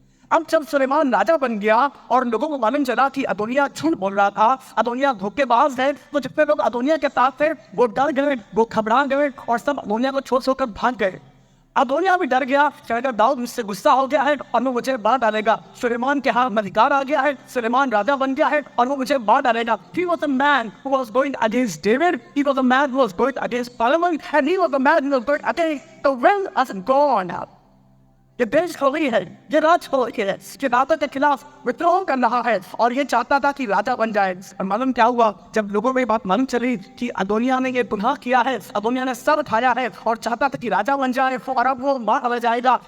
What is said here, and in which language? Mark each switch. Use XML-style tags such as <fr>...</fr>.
<hi>अब जब सुलेमान राजा बन गया और लोगों को मालूम चला कि अदोनिया झूठ बोल रहा था, अदोनिया धोखेबाज है, तो जितने लोग अदोनिया के साथ थे वो डर गए, वो घबरा गए और सब अदोनिया को छोड़ भाग गए। अदोनिया भी डर गया, शायद दाऊद मुझसे गुस्सा हो गया है और वो मुझे मार डालेगा। सुलेमान के हाथ में अधिकार आ गया है, सुलेमान राजा बन गया है और वो मुझे मार डालेगा।</hi> <en>He was a man who was going against David. He was a man who was going against Solomon, and he was a man who was going against the will of God.</en> <hi>ये देश खोली है, ये राज खोली है, ये राजा के खिलाफ विद्रोह कर रहा है और ये चाहता था कि राजा बन जाए। और मालूम क्या हुआ, जब लोगों में बात मालूम चली कि अदोनिया ने ये गुनाह किया है, अदोनिया ने सर उठाया है और चाहता था कि राजा बन जाए और अब वो मार जाएगा।</hi>